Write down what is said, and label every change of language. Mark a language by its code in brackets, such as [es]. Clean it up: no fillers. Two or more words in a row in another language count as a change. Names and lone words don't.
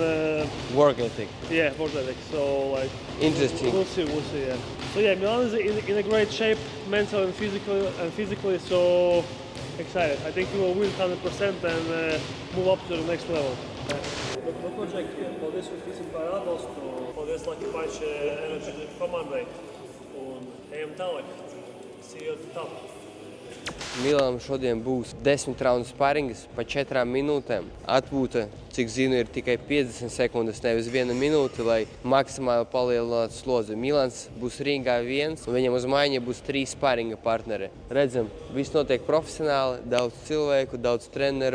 [en] Work ethic. work ethic. So Interesting. We'll see. Yeah. So yeah, Milan is in a great shape, mentally and physically. So excited. I think he will win 100% and move up to the next level. Jack, [lv] paldies jums visiem par atbalstu. Paldies Lucky Punch enerģiju komandai. Un ejam tālāk. [en] See you at the top. [lv] Milanam šodien būs 10 raundu spārings pa 4 minūtēm. Atpūta, cik zinu, ir tikai 50 sekundes, nevis 1 minūte, lai maksimāli palielinātu slodzi. Milans būs ringā viens, un viņam uz maiņa būs 3 spāringa partneri. Redzam, viss notiek profesionāli, daudz cilvēku, daudz treneru.